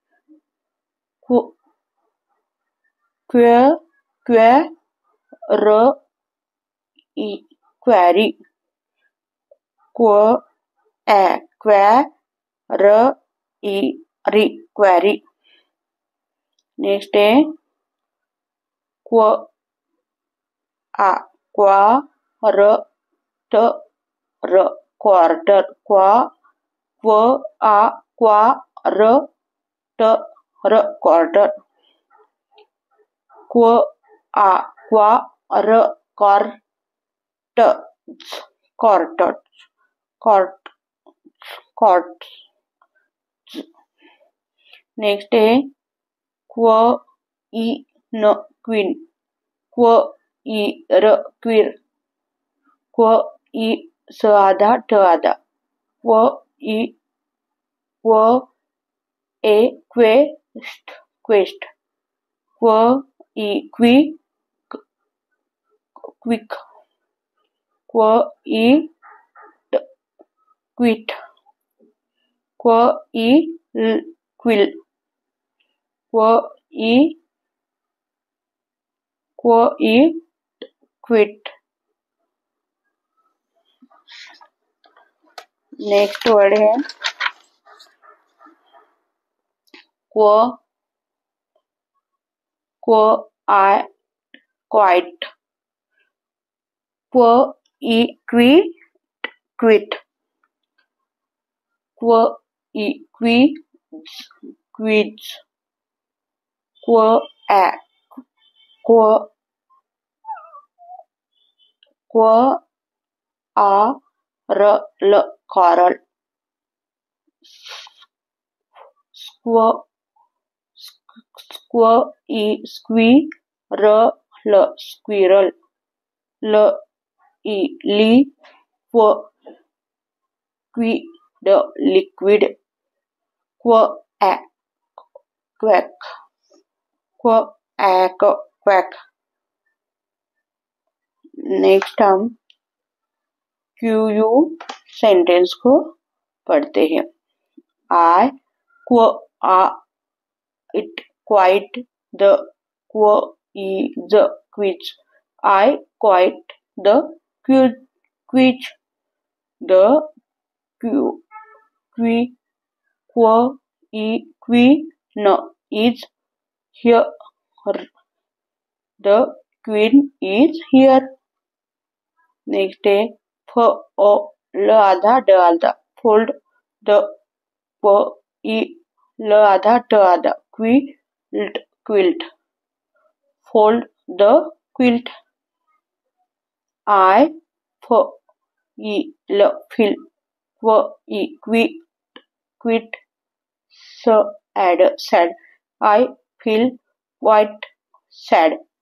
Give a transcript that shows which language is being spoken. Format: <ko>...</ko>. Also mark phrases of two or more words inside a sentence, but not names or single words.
<en>query, query.</en> <hi>नेक्स्ट है क्वा र ट र, क्वार्टर, क्व आ क्वा र ट र, क्वार्टर, क्व आ क्वा र</hi> <en>quarters, quarters,</en> <hi>क्वार्ट। नेक्स्ट है क्व ई न, क्वीन, क्व ई र क्वीर, क्व ई स आधा ट आधा, क्व ए क्वेस्ट, क्वेस्ट, क्व ई क्वी क्विक, क्व ई क्विट, क्व ई ल क्विल, क्व ई क्विट।</hi> <en>next word</en> <hi>है आई क्वाइट, क्व ई क्विट, क्व ई क्विज, क्व ए क्व आ र ल, कॉरल, स्क्व ई स्क्वी र ल, स्क्विरल, ल ई ली क्व क्विड, लिक्विड, क्व ए क्वैक, क्व एक क्वैक। नेक्स्ट हम क्यू यू सेंटेंस को पढ़ते हैं।</hi> <en>I qu a it quite the, qu is quiz, I quite the quiz, the qu ee quee n is here, the queen is here.</en> <hi>नेक्स्ट है फ ओ ल आधा ड आधा, फोल्ड, द प ई ल आधा ट आधा,</hi> <en>quilt. Fold the quilt. I f e l fill quit sad. I feel quite sad.</en>